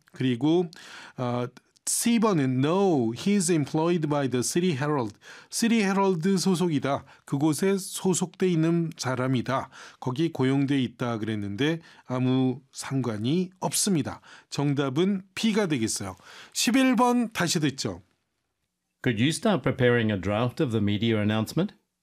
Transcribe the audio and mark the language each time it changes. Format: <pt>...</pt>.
<ko>그리고 C번은</ko> <en>No, he's employed by the City Herald.</en> <ko>City Herald 소속이다. 그곳에 소속돼 있는 사람이다. 거기 고용돼 있다 그랬는데 아무 상관이 없습니다. 정답은 B가 되겠어요. 11번 다시 듣죠.</ko> <en>Could you start preparing a draft of the media announcement?</en>